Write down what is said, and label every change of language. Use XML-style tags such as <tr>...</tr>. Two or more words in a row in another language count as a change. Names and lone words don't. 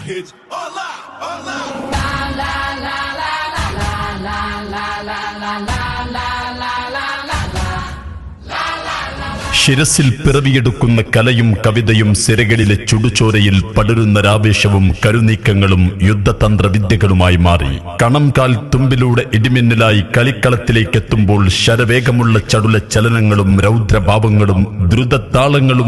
<es>hits. Hola, hola. La la la la la la la la la la la la la la.</es> <ml>ശിരസിൽ പിറവിയെടുക്കുന്ന കലയും കവിതയും സിരകളിലെ ചുടുചോരയിൽ പടരുന്നൊരാവേശവും കരുനീക്കങ്ങളും യുദ്ധതന്ത്ര വിദ്യകളുമായി മാറി. കണംകാൽ തുമ്പിലൂടെ ഇടിമിന്നലായി കളിക്കളത്തിലേക്ക് എത്തുമ്പോൾ ശരവേഗമുള്ള ചടുല ചലനങ്ങളും രൗദ്രഭാവങ്ങളും ദ്രുതതാളങ്ങളും</ml>